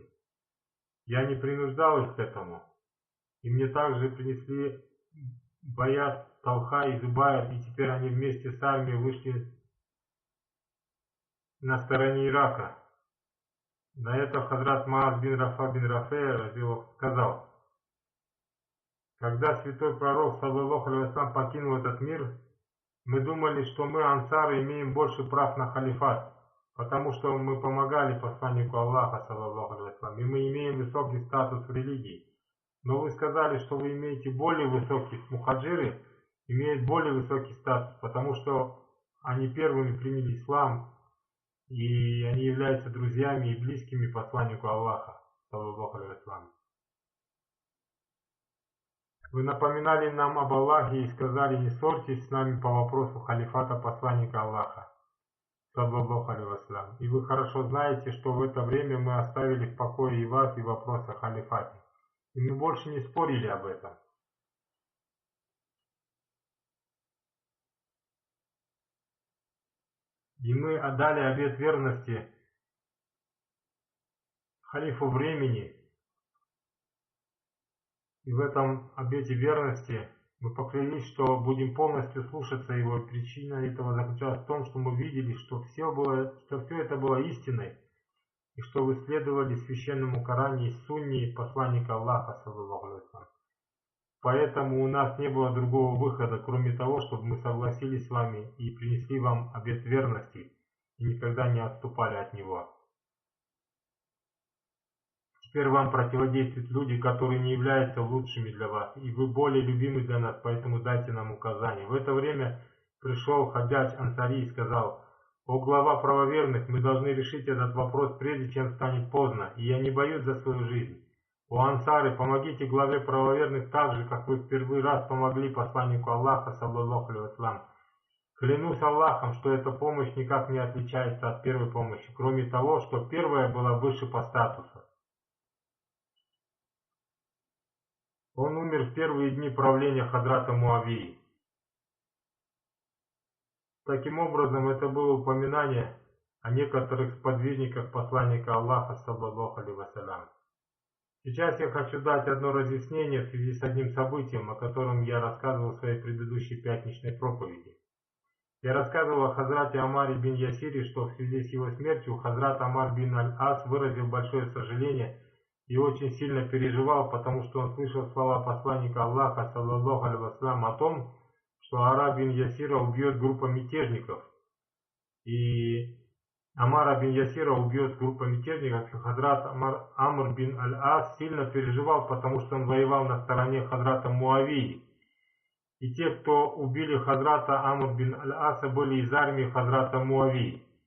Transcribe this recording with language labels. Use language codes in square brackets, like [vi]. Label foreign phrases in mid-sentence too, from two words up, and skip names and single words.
[ru] Я не принуждал их к этому, и мне также принесли баят Талха и Зубайр, и теперь они вместе с армией вышли на стороне Ирака». На это Хазрат Маас бин Рафе сказал: «Когда святой пророк, [ar] صلى الله عليه وسلم, [ru] покинул этот мир, мы думали, что мы, ансары, имеем больше прав на халифат, потому что мы помогали посланнику Аллаха, [ar] صلى الله عليه وسلم, [ru] и мы имеем высокий статус в религии. Но вы сказали, что вы имеете более высокий, мухаджиры имеют более высокий статус, потому что они первыми приняли ислам, и они являются друзьями и близкими посланнику Аллаха, [ar] صلى الله عليه وسلم. [ru] Вы напоминали нам об Аллахе и сказали: не ссорьтесь с нами по вопросу халифата посланника Аллаха, [ar] صلى الله عليه وسلم. [ru] И вы хорошо знаете, что в это время мы оставили в покое и вас, и вопрос о халифате. И мы больше не спорили об этом. И мы отдали обет верности халифу времени, и в этом обете верности мы поклялись, что будем полностью слушаться его. Причина этого заключалась в том, что мы видели, что все это было истиной, и что вы следовали священному Коране и сунне посланника Аллаха, [ar] صلى الله عليه وسلم. [ru] Поэтому у нас не было другого выхода, кроме того, чтобы мы согласились с вами и принесли вам обет верности и никогда не отступали от него. Теперь вам противодействуют люди, которые не являются лучшими для вас, и вы более любимы для нас, поэтому дайте нам указания. В это время пришел Хаджадж Ансари и сказал: «О глава правоверных, мы должны решить этот вопрос, прежде чем станет поздно, и я не боюсь за свою жизнь. О ансары, помогите главе правоверных так же, как вы в первый раз помогли посланнику Аллаха, [ar] صلى الله عليه وسلم. [ru] Клянусь Аллахом, что эта помощь никак не отличается от первой помощи, кроме того, что первая была выше по статусу». Он умер в первые дни правления Хадрата Муавии. Таким образом, это было упоминание о некоторых сподвижниках посланника Аллаха, [ar] صلى الله عليه وسلم. [ru] Сейчас я хочу дать одно разъяснение в связи с одним событием, о котором я рассказывал в своей предыдущей пятничной проповеди. Я рассказывал о Хазрате Амаре бин Ясире, что в связи с его смертью Хазрат Амар бин Аль-Ас выразил большое сожаление и очень сильно переживал, потому что он слышал слова посланника Аллаха, [ar] صلى الله عليه وسلم, [ru] о том, что Ара бин Ясира убьет группа мятежников. И Амара бин Ясира убьет группа мятежников, и Хазрат Амр бин Аль-Ас сильно переживал, потому что он воевал на стороне Хазрата Муавии. И те, кто убили Хазрата Амр бин Аль-Аса, были из армии Хазрата Муавии.